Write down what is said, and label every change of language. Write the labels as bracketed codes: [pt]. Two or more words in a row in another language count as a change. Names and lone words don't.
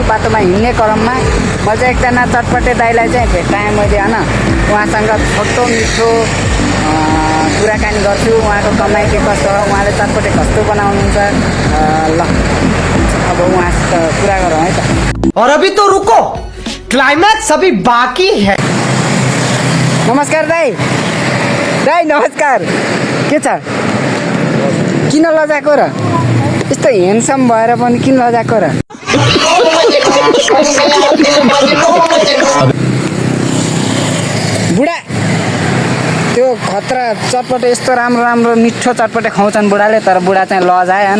[ne] बाटोमा हिँड्ने क्रममा म चाहिँ एकजना चटपटे दाइलाई चाहिँ भेट्टाएँ मैले होइन। उहाँसँग छोटो मिठो कुराकानी गर्छु। उहाँको कमाइ के कस्तो हो, उहाँले चटपटे कस्तो बनाउनुहुन्छ। ल अब उहाँसित कुरा गरौँ है त। [hi] और अभी तो रुको, क्लाइमैक्स अभी बाकी है। [ne] नमस्कार दाइ। दाइ नमस्कार। के छ? किन लजाको र? यस्तो ह्यान्डसम भएर पनि किन लजाको र? बुढा त्यो खतरा चटपटे यस्तो राम्रो राम्रो मिठो चटपटे खुवाउँछन् बुढाले, तर बुढा चाहिँ लजाए होइन।